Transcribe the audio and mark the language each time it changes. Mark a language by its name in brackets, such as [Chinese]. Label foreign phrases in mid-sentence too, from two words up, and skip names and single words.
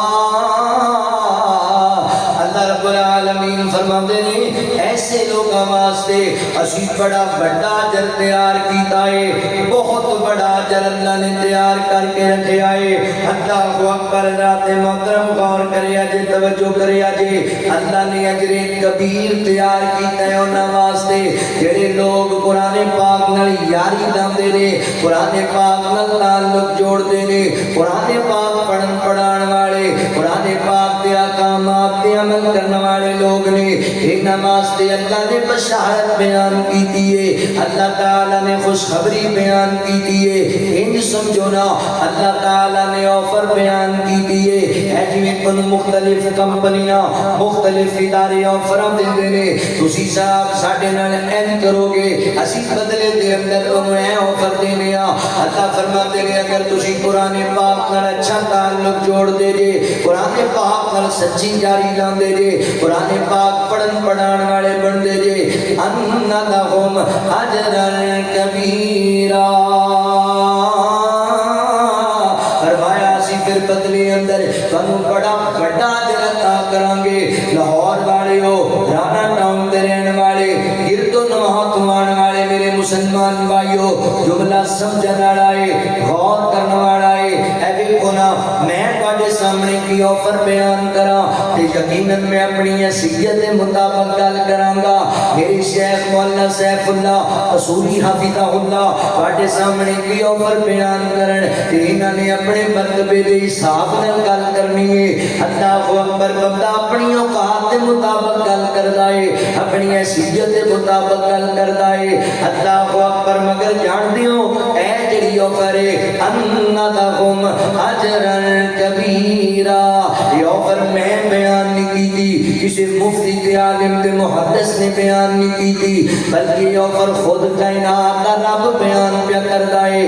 [Urdu] اللہ رب العالمین فرماتے ہیں ایسے لوگوں واسطے [Punjabi] اسی بڑا بڑا اجر تیار کیتا ہے، بہت بڑا اجر اللہ نے تیار کر کے رکھے آئے۔ [Arabic] اللہ اکبر، [Punjabi] رات محترم غور کریا جے، توجہ کریا جے، اللہ نے اجر کبیر تیار کیتا ہے انہاں واسطے جڑے لوگ قرآن پاک نال یاری لاندے نے، قرآن پاک نال تعلق جوڑدے نے، قرآن پاک پڑھن پڑھان والے، قرآن پاک دے احکامات تے عمل کرنے والے لوگ نے۔ انہاں واسطے اللہ نے بشارت بیان کیتی ہے، اللہ تعالی نے خوشخبری بیان کیتی ہے۔ انج سمجھو نا اللہ تعالی نے آفر بیان کیتی ہے، جویں کن مختلف کمپنیاں مختلف ادارے آفراں دیندے نے، تسی صاحب ساڈے نال این کرو گے اسی بدلے دے اندر تمہیں اے آفر دینے ہاں۔ اللہ فرماتے ہیں اگر تسی قرآن پاک نال اچھا تعلق جوڑ دے جے، قرآن پاک نال سچی جاری لاندے جے، قرآن پاک پڑھن پڑھان والے بن دے جے، [Arabic] ان لہم اجرا کبیرا، [Punjabi] فرمایا اسی پھر بدلے اندر تانوں بڑا بڑا اجر عطا کران گے۔ لاہور والے ہو، رانا ٹاؤن دے رہن والے، گرد و نواح تو آن والے میرے مسلمان بھائیو، جملہ سمجھن والا ہے، غور کرنے والا ہے۔ اے ویکھو نا میں تواڈے سامنے کی آفر بیان کراں تے یقیناً میں [Urdu] اپنی حیثیت کے مطابق [Punjabi] گل کراں گا۔ میرے شیخ مولانا سیف اللہ اصولی حافظہ اللہ تواڈے سامنے کی آفر بیان کرن تے انہاں نے اپنے مرتبے دے حساب نال گل کرنی ہے۔ [Arabic] اللہ اکبر، [Punjabi] بندہ [Urdu] اپنی اوقات کے مطابق [Punjabi] گل کردا ہے، [Urdu] اپنی حیثیت کے مطابق [Punjabi] گل کردا ہے۔ [Arabic] اللہ اکبر، [Punjabi] مگر جاندے ہو اے جڑی آفر ہے [Arabic] ان لہم اجرا کبیرا، [Urdu] یہ آفر میں بیان نہیں کی تھی، کسی مفتی تے عالم تے محدث نے بیان نہیں کی تھی، بلکہ یہ آفر خود کائنات کا رب بیان پیا کردا ہے۔